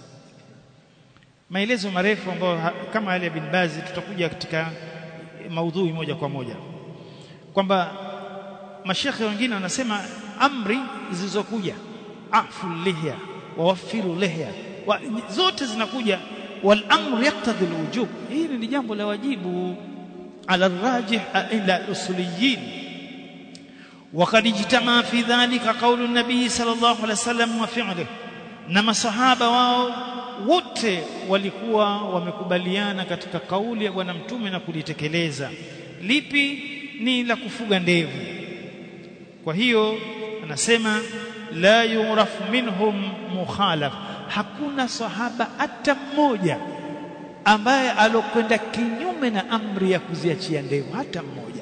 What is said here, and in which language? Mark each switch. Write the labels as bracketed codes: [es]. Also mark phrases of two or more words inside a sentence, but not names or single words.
[sw] Maelezo marefu ambayo kama yale Ibn Baz tutakuja katika maudhui moja kwa moja, kwamba mashekhe wengine wanasema amri zilizokuja [ar] أعفوا اللحية و وفروا اللحية [sw] zote zinakuja [ar] والأمر يقتضي الوجوب, [sw] hili ni jambo la wajibu [ar] على الراجح إلى الأصوليين. وقد اجتمع في ذلك قول النبي صلى الله عليه وسلم وفعله, [sw] na masahaba wao wote walikuwa wamekubaliana katika kauli ya bwana mtume na kulitekeleza. Lipi? Ni la kufuga ndevu. Kwa hiyo anasema [ar] لا يعرف منهم مخالف, [sw] hakuna sahaba hata mmoja ambaye alokwenda kinyume na amri ya kuziachia ndevu, hata mmoja.